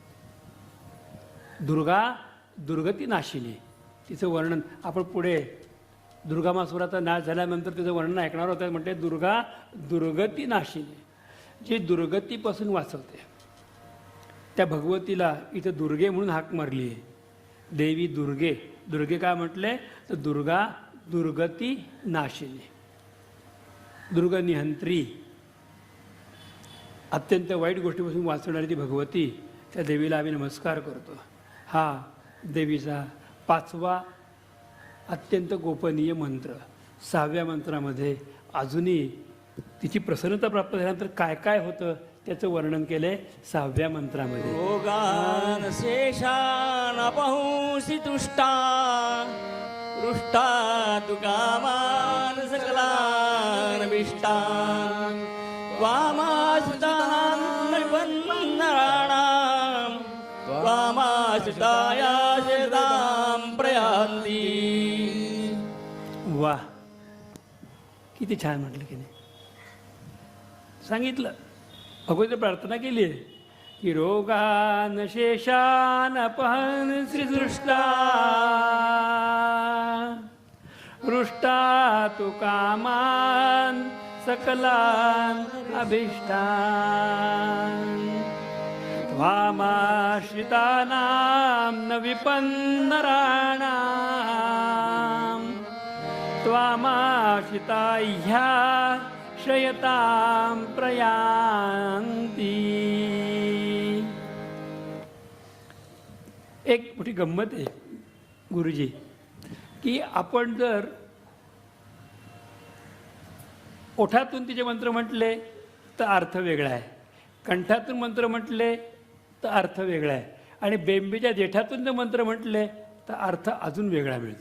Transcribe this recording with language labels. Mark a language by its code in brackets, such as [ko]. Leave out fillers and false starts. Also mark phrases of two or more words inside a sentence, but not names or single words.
[sa] दुर्गा दुर्गती नाशिनी, [mr] तिचं वर्णन आपण पुढे दुर्गामासुराचा नाश झाल्यानंतर तिचं वर्णन ऐकणार होतं. म्हणते [sa] दुर्गा दुर्गती नाशिनी, [mr] जी दुर्गतीपासून वाचवते. त्या भगवतीला इथं दुर्गे म्हणून हाक मारली आहे. देवी दुर्गे, दुर्गे काय म्हटले तर [sa] दुर्गा दुर्गती नाशिनी, दुर्गनिहंत्री, [mr] अत्यंत वाईट गोष्टीपासून वाचवणारी ती भगवती, त्या देवीला आम्ही नमस्कार करतो. हा देवीचा 5वा अत्यंत गोपनीय मंत्र. 6व्या मंत्रामध्ये अजूनही तिची प्रसन्नता प्राप्त झाल्यानंतर काय काय होतं त्याचं वर्णन केलंय 6व्या मंत्रामध्ये. [sa] रोगान शेषान अपहंसि तुष्टा रुष्टा तु कामान सकलान विष्टान वामासुतानां निबन्धनानां वामासुताया शतां प्रयान्ति. [mr] वा, किती छान म्हटलं की नाही. सांगितलं, भगवती प्रार्थना केली आहे की [sa] रोगान शेषान अपहन श्रीदृष्टा रुष्टा तु कामान सकलान अभिष्टान त्वामाश्रितानां न विपन्नराणां त्वामाश्रिता ह्या शयतां प्रयान्ति. [mr] एक मोठी गंमत आहे गुरुजी की आपण जर ओठातून तिचे मंत्र म्हटले तर अर्थ वेगळा आहे, कंठातून मंत्र म्हटले तर अर्थ वेगळा आहे आणि बेंबीच्या देठातून जर मंत्र म्हटले तर अर्थ अजून वेगळा मिळतो.